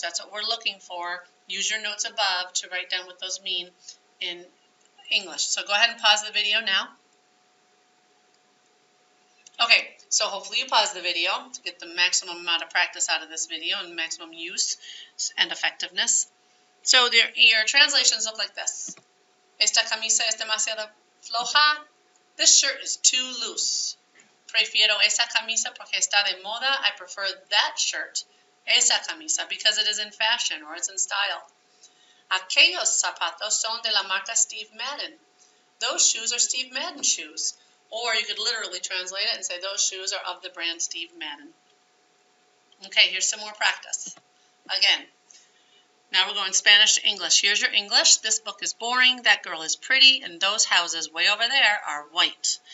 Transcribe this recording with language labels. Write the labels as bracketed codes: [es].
[en] That's what we're looking for. Use your notes above to write down what those mean in English. So go ahead and pause the video now. Okay, so hopefully you pause the video to get the maximum amount of practice out of this video and maximum use and effectiveness. So your translations look like this. [es] Esta camisa es demasiado floja. [en] This shirt is too loose. [es] Prefiero esa camisa porque está de moda. [en] I prefer that shirt, [es] esa camisa, [en] because it is in fashion or it's in style. [es] Aquellos zapatos son de la marca Steve Madden. [en] Those shoes are Steve Madden shoes. Or you could literally translate it and say those shoes are of the brand Steve Madden. Okay, here's some more practice. Again, now we're going Spanish to English. Here's your English. This book is boring, that girl is pretty, and those houses way over there are white.